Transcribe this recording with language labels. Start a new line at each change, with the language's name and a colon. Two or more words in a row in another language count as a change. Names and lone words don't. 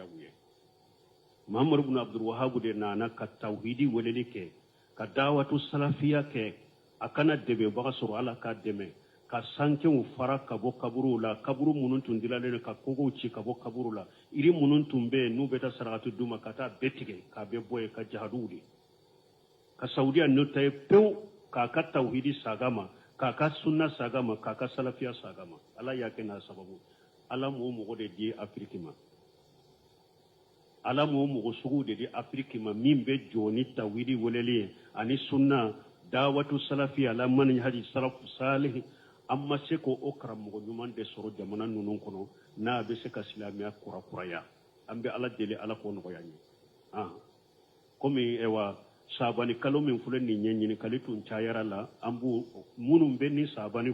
Bambara: u ye Muhammad ibn Abdul Wahhab de nana ka tawhidi weleli kɛ ka
Arabic: دعوة سلفية
Bambara: kɛ a kana dɛmɛbaga sɔrɔ ala ka dɛmɛ ka sankew fara ka bɔ kaburu la kaburu minnu tun dilalen ka kogow ci ka bɔ kaburu la iri minnu tun bɛ n'u bɛ taa sarakati d'u ma ka taa bɛɛ tigɛ k'a bɛɛ bɔ yen ka jahaduw de ka saudiya n'o ta ye pewu k'a ka tawhidi saga ma k'a ka sunna saga ma k'a ka salafiya saga ma ala y'a kɛ n'a sababu ala m'o mɔgɔ de di afiriki ma ala m'o mɔgɔ sugu de di afiriki ma min bɛ jɔ ni tawhidi weleli ye ani sunna
Arabic: دعوة سلفية
Bambara: la
Arabic: منهج السلف الصالح
Bambara: an ma se ko o karamɔgɔ ɲuman de sɔrɔ jamana ninnu kɔnɔ n'a bɛ se ka silamɛya kurakuraya an bɛ ala deli ala k'o nɔgɔya n ye komi sabani kalo min filɛ nin ye ɲininkali tun cayara la an b'u minnu bɛ nin sabani